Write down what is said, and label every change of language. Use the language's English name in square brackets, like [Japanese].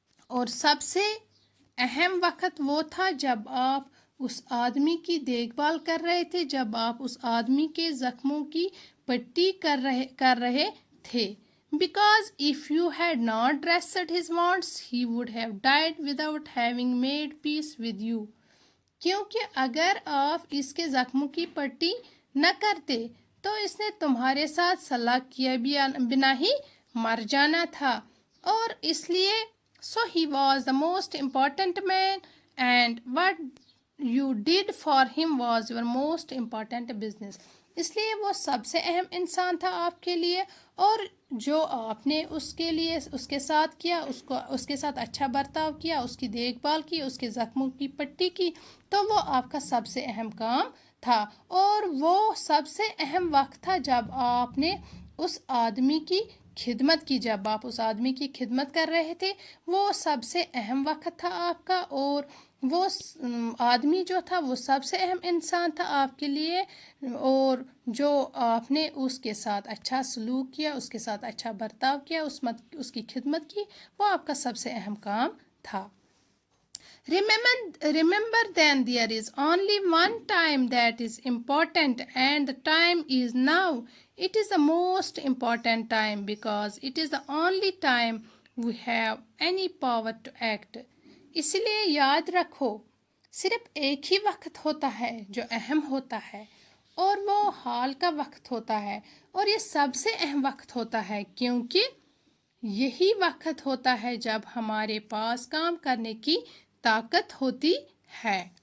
[Urdu] اور سب سے اہم وقت وہ تھا جب آپ اس آدمی کی دیکھ بھال کر رہے تھے, جب آپ اس آدمی کے زخموں کی پٹی کر رہے تھے. [English] Because if you had not dressed his wounds, he would have died without having made peace with you. [Urdu] کیونکہ اگر آپ اس کے زخموں کی پٹی نہ کرتے تو اس نے تمہارے ساتھ صلح کیے بنا ہی مر جانا تھا. اور اس لیے [English] so he was the most important man and what you did for him was your most important business. [Urdu] اس لیے وہ سب سے اہم انسان تھا آپ کے لیے اور جو آپ نے اس کے ساتھ کیا, اس کے ساتھ اچھا برتاؤ کیا, اس کی دیکھ بھال کی, اس کے زخموں کی پٹی کی, تو وہ آپ کا سب سے اہم کام تھا. اور وہ سب سے اہم وقت تھا جب آپ نے اس آدمی کی خدمت کی, جب آپ اس آدمی کی خدمت کر رہے تھے وہ سب سے اہم وقت تھا آپ کا. اور وہ آدمی جو تھا وہ سب سے اہم انسان تھا آپ کے لیے اور جو آپ نے اس کے ساتھ اچھا سلوک کیا, اس کے ساتھ اچھا برتاؤ کیا, اس کی خدمت کی, وہ آپ کا سب سے اہم کام تھا. [English] Remember then there is only one time that is important and the time is now. It is the most important time because it is the only time we have any power to act. [Urdu] اس لیے یاد رکھو صرف ایک ہی وقت ہوتا ہے جو اہم ہوتا ہے اور وہ حال کا وقت ہوتا ہے اور یہ سب سے اہم وقت ہوتا ہے کیونکہ یہی وقت ہوتا ہے جب ہمارے پاس کام کرنے کی طاقت ہوتی ہے.